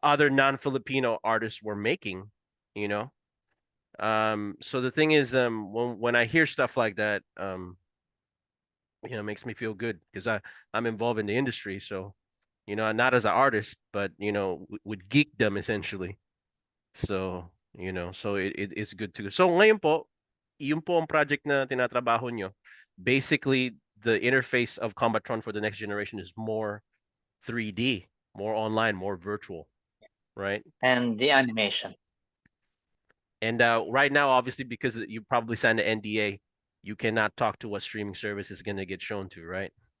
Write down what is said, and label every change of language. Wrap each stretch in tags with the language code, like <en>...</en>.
<en>other non-Filipino artists were making, you know. So the thing is, when I hear stuff like that, it makes me feel good because I'm involved in the industry. So, not as an artist, but with geekdom essentially. So, so it's good to go.</en> <tl>So ngayon po, yung po ang project na tinatrabaho nyo.</tl> <en>Basically, the interface of Combatron for the next generation is more 3D, more online, more virtual, right? And the animation. And right now, obviously, because you probably signed an NDA, you cannot talk to what streaming service is going to get shown to, right?</en>